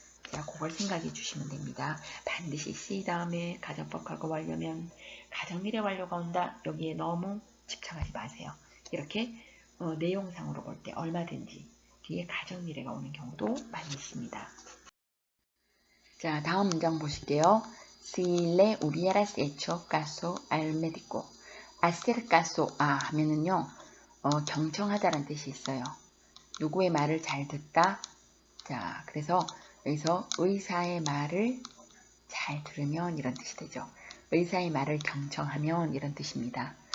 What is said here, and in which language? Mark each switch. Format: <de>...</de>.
<ko>자, 그걸 생각해 주시면 됩니다. 반드시 C 다음에 가정법 과거완료면 가정미래 완료가 온다. 여기에 너무 집착하지 마세요. 이렇게 내용상으로 볼 때 얼마든지 뒤에 가정미래가 오는 경우도 많이 있습니다. 자, 다음 문장 보실게요.</ko> <es>Si le hubieras hecho caso al médico.</es> <ko>hacer caso a 하면은요, 경청하다라는 뜻이 있어요. 누구의 말을 잘 듣다. 자, 그래서 여기서 의사의 말을 잘 들으면 이런 뜻이 되죠. 의사의 말을 경청하면 이런 뜻입니다.</ko>